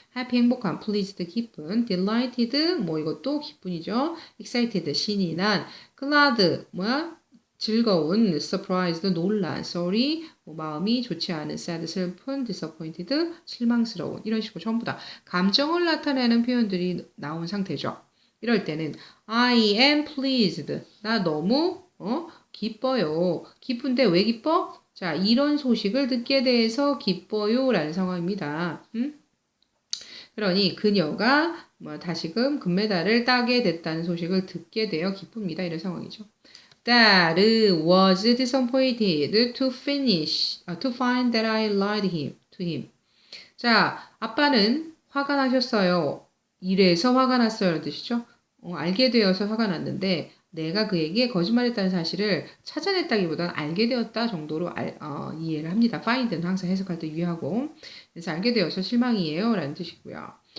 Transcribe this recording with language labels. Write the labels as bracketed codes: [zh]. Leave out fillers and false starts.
[ko] happy, 행복한, pleased, 기쁜, delighted, 이것도 기쁜이죠. excited, 신이 난, glad, 즐거운, surprised, 놀란, sorry, 마음이 좋지 않은, sad, 슬픈, disappointed, 실망스러운, 이런 식으로 전부 다 감정을 나타내는 표현들이 나온 상태죠. 이럴 때는 [en] I am pleased. [ko] 나 너무 기뻐요. 기쁜데 왜 기뻐? 자, 이런 소식을 듣게 돼서 기뻐요라는 상황입니다. 그러니 그녀가 다시금 금메달을 따게 됐다는 소식을 듣게 되어 기쁩니다. 이런 상황이죠. [en] Dad was disappointed to find that I lied to him. [ko] 자, 아빠는 화가 나셨어요. 이래서 화가 났어요. 라는 뜻이죠. 알게 되어서 화가 났는데 내가 그에게 거짓말했다는 사실을 찾아냈다기보다는 알게 되었다 정도로 이해를 합니다. find는 항상 해석할 때 유의하고 그래서 알게 되어서 실망이에요. 라는 뜻이고요.